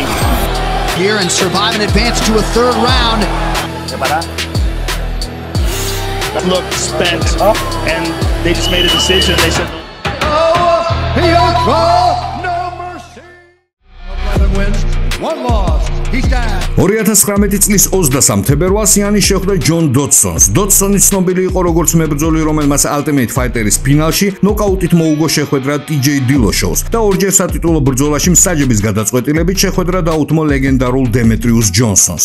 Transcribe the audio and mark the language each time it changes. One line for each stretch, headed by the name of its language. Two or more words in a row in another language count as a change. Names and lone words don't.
English: Here and survive and advance to a third round. Looked spent, and they just made a decision. They said, No mercy. 11 wins, 1 loss. He's down.
Georgian: 2019 წლის 23 თებერვალს იანი შეხვდა ჯონ დოტსონს. დოტსონი ცნობილი იყო როგორც მებრძოლი, რომელმაც Ultimate Fighter-ის ფინალში ნოკაუტით მოუგო შეხვედრა TJ Dillashaw-ს და ორჯერ სატიტულო ბრძოლაში მსაჯების გადაწყვეტილებით შეხვედრა დაუთმო ლეგენდარულ დემეტრიუს ჯონსონს.